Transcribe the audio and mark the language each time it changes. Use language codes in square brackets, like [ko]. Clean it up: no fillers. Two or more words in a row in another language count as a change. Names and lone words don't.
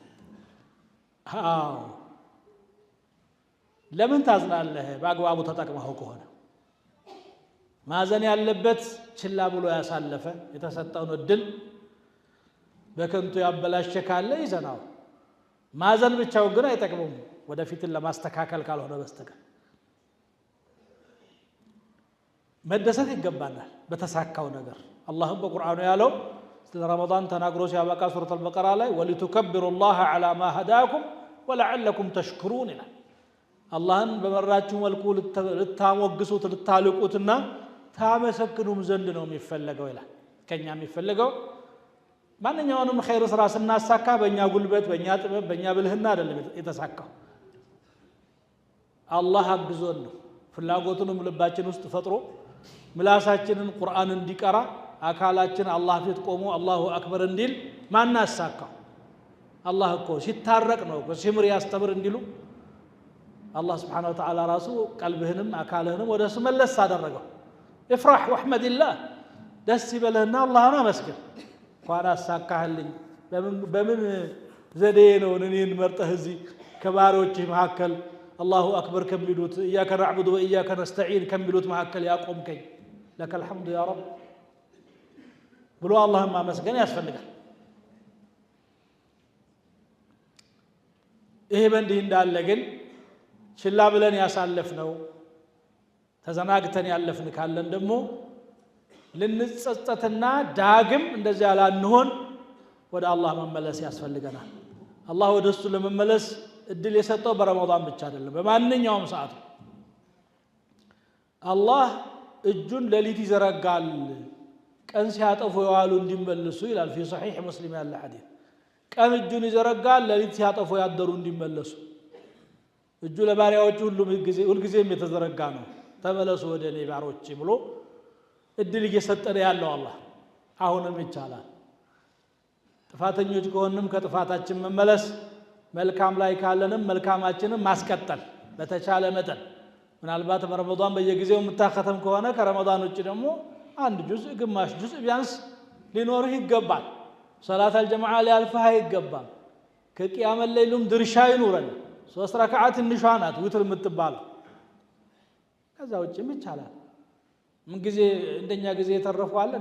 [am] አዎ ለምን ታዝናለህ በአግባቡ ተጠቅመው ከሆነ ማዘን ያለበት ችላ ብሎ ያሳለፈ የተሰጠውን እድል በከንቱ ያበላሸ ካለ ይዘናው ማዘን ብቻው ግን አይጠቅምም ወደፊት ለማስተካከል ካልሆነ በስተቀር መደሰት ይገባናል በተሳካው ነገር አላህም በቁርአኑ ያለው ስለ ረመዳን ተናግሮ ሲያበቃ ሱረቱ አልበቀራ ላይ [ar] ولتكبروا الله على ما هداكم ولعلكم تشكرون [am] ይላል አላህን በመራችሁ መልኩ ልታሞግሱት ልታልቁትና ታመሰግኑም ዘንድ ነው የሚፈልገው ይላል ከኛ የሚፈልገው ማንኛውንም ኸይር ስራ ስናሳካ በእኛ ጉልበት በእኛ ጥበብ በእኛ ብልህና አይደለም የተሳካው አላህ አግዞን ነው ፍላጎቱንም ልባችን ውስጥ ፈጥሮ ምላሳችንን ቁርአን እንዲቀራ አካላችን አላህ ፊት ቆሞ [ar] الله أكبر [am] እንዲል ማን አሳካው አላህ እኮ ሲታረቅ ነው ሲምር ያስተምር እንዲሉ አላህ [ar] سبحانه وتعالى [am] ራሱ ቀልብህንም አካልህንም ወደ እሱ መለስ አደረገው [ar] افرح واحمد الله [am] ደስ ይበለህና አላህን አመስግን ቋራ አሳካህልኝ በምን ዘዴ ነው እኔን መርጠህ እዚህ ከባሮችህ መካከል [ar] الله أكبر [am] ከሚሉት [ar] إياك نعبد وإياك نستعين [am] ከሚሉት መካከል ያቆምከኝ [ar] لك الحمد يا رب [am] ብሎ አላህን ማመስገን ያስፈልጋል ይሄ በእንዲህ እንዳለ ግን ችላ ብለን ያሳለፍነው ተዘናግተን ያለፍን ካለን ደግሞ ልንጸጸትና ዳግም እንደዚህ ያላንሆን ወደ አላህ መመለስ ያስፈልገናል አላህ ወደሱ ለመመለስ እድል የሰጠው በረመዳን ብቻ አይደለም በማንኛውም ሰዓት አላህ እጁን ለሊት ይዘረጋል ቀን ሲያጠፉ የዋሉ እንዲመለሱ ይላል [ar] في صحيح مسلم [am] ያለ ሐዲስ ቀን እጁን ይዘረጋል ለሊት ሲያጠፉ ያደሩ እንዲመለሱ እጁ ለባሪያዎቹ ሁልጊዜም የተዘረጋ ነው ተመለሱ ወደ እኔ ባሮቼ ብሎ እድል እየሰጠን ያለው አላህ አሁንም ይቻላል ጥፋተኞች ከሆነም ከጥፋታችን መመለስ መልካም ላይ ካለንም መልካማችንን ማስቀጠል በተቻለ መጠን ምናልባት በረመዳን በየጊዜው የምታከተም ከሆነ ከረመዳን ውጭ ደግሞ አንድ ጁዝ ግማሽ ጁዝ ቢያንስ ሊኖርህ ይገባል። [ar] صلاة الجماعة [am] ሊያልፍህ አይገባም። ከቂያመ ሌይሉም ድርሻ ይኑረን። 3 ረክዓ ትንሿ ናት ውትር የምትባለው። ከዛ ውጭም ይቻላል። ምን ጊዜ እንደኛ ጊዜ የተረፈዋል እንዴ?